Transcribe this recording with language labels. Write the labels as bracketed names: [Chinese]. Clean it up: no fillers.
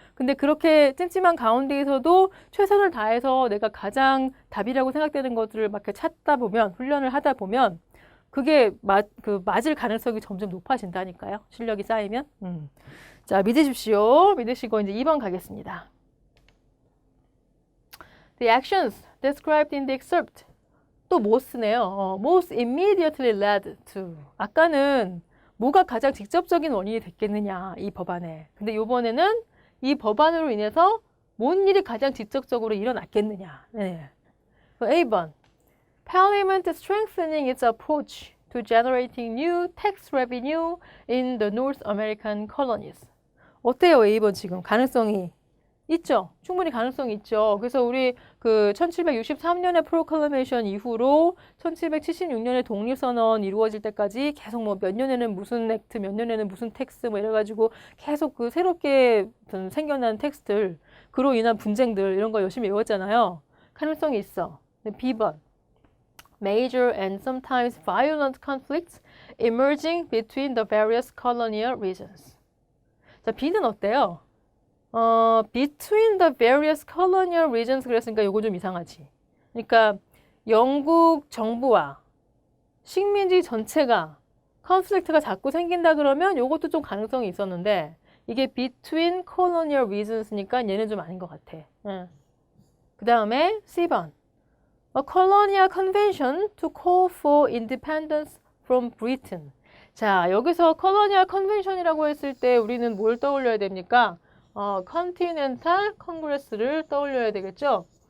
[Korean] 근데 그렇게 찜찜한 가운데에서도 최선을 다해서 내가 가장 답이라고 생각되는 것들을 막 이렇게 찾다 보면, 훈련을 하다 보면 그게 맞을 가능성이 점점 높아진다니까요. 실력이 쌓이면. 자, 믿으십시오. 믿으시고 이제 2번 가겠습니다. [English] The actions described in the excerpt. [Korean] 또 뭐 쓰네요. [English] Most immediately led to. [Korean] 아까는 뭐가 가장 직접적인 원인이 됐겠느냐, 이 법안에. 근데 이번에는 이 법안으로 인해서 뭔 일이 가장 직접적으로 일어났겠느냐. 네. A번. [English] Parliament strengthening its approach to generating new tax revenue in the North American colonies. [Korean] 어때요, A번 지금? 가능성이 있죠? 충분히 가능성이 있죠. 그래서 우리 그 1763년의 프로클레메이션 이후로 1776년에 독립선언 이루어질 때까지 계속 뭐 몇 년에는 무슨 액트, 몇 년에는 무슨 텍스 뭐 이래가지고 계속 그 새롭게 생겨난 텍스트들, 그로 인한 분쟁들 이런 거 열심히 외웠잖아요. 가능성이 있어. B번. [English] Major and sometimes violent conflicts emerging between the various colonial regions. [Korean] 자, B는 어때요? [English] Between the various colonial regions [Korean] 그랬으니까 이거 좀 이상하지. 그러니까 영국 정부와 식민지 전체가 컨플릭트가 자꾸 생긴다 그러면 이것도 좀 가능성이 있었는데 이게 [English] between colonial regions [Korean] 니까 얘는 좀 아닌 것 같아. 그 다음에 C번. [English] A colonial convention to call for independence from Britain. [Korean] 자, 여기서 colonial convention이라고 했을 때 우리는 뭘 떠올려야 됩니까? 컨티넨탈 컨그레스를 떠올려야 되겠죠?